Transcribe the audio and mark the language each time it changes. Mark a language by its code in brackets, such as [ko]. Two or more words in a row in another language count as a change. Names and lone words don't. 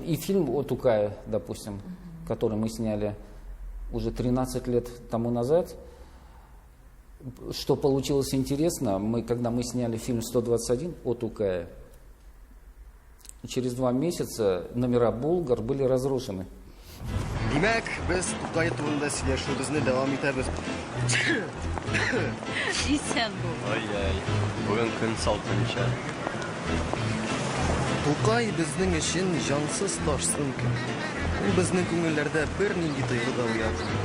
[ru] И фильм о Тукае, допустим, который мы сняли уже 13 лет тому назад. Что получилось интересно, когда мы сняли фильм «121» о Тукае, через 2 месяца номера «Булгар» были разрушены. [tt] Димәк, без Тукай турында сөйләшүебезне дәвам итәбез. Исән бул. Ай-ай, бүген көн салкынча. Тукай безнең өчен җансыз ташсын көн. Ул безнең күңелләрдә бернинди тойгы да уятмый.